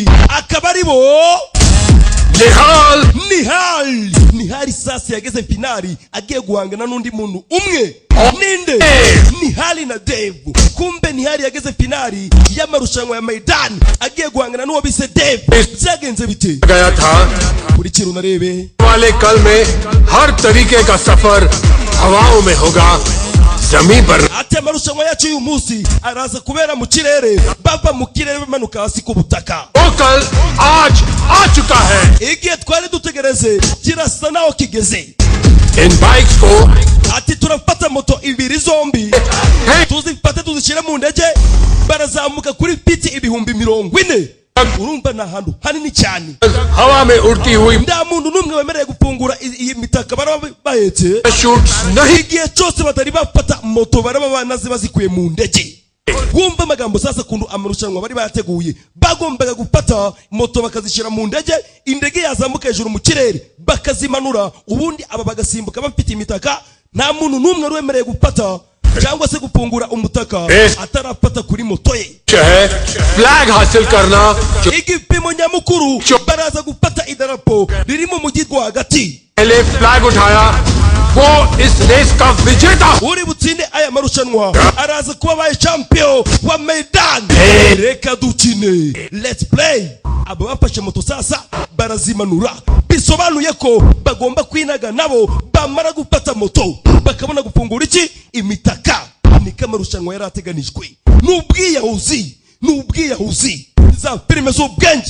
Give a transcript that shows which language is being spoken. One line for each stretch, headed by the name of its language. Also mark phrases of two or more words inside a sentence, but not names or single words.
Kinyarwanda: Akaba ari bo Nihal sasa yageze finali agiye guhangana n'undi muntu umwe. Ninde? Nihal na Dave. Kumbe Nihal yageze finali y'amarushanwa ya Maidan agiye guhangana n'uwo bise Dave. Byagenze bite?
Hindi: गया था
Kinyarwanda: Kuri kintu narebe.
Hindi: वाले कल में हर तरीके का सफर हवाओं में होगा जमीन पर.
Kinyarwanda: Ati amarushanwa yacu uyu munsi araza kubera mu kirere bava mu kirere bamanuka hasi ku butaka.
Hindi: वो कल आज आ चुका है.
Kinyarwanda: Igihe twari dutegereze kirasa naho kigeze.
Hindi: इन बाइक्स को
Kinyarwanda: Ati turafata moto ibiri zombi tuzifate tuzishyire mu ndege barazamuka kuri piti 40,000. Urumva na hantu hanini cyane.
Hindi: हवा में उड़ती हुई
Kinyarwanda: Nda muntu numwe wemereye gufungura iyi mitaka baraba bahetse.
Hindi: शूट्स नहीं.
Kinyarwanda: Igihe cyose batari bafata moto baraba banaze bazikuye mu ndege. Wumva amagambo sasa kundu amarushanwa bari bateguye bagombaga gufata moto bakazishyira mu ndege, indege yazamuka hejuru mu kirere bakazimanura, ubundi aba bagasimbuka bafite imitaka. Nta muntu numwe wemereye gufata cyangwa se gufungura umutaka atarafata kuri moto ye.
Hindi: फ्लैग हासिल करना.
Kinyarwanda: Igipimo nyamukuru baraza gufata idarapo riri mu mujyi rwagati.
Hindi: पहले फ्लैग उठाया वो इस रेस का विजेता.
Kinyarwanda: Uri butsinde aya marushanwa araza kuba baye champion wa Maidan. Reka dukine.
English: Let's play.
Kinyarwanda: Abo bafashe moto sasa barazimanura. Bisobanuye ko bagomba kwinaga nabo bamara gufata moto bakabona gufungura iki imitaka. Ni kamarushanwa yarateganijwe. Nubwiyahuzi za filime z'ubwenge.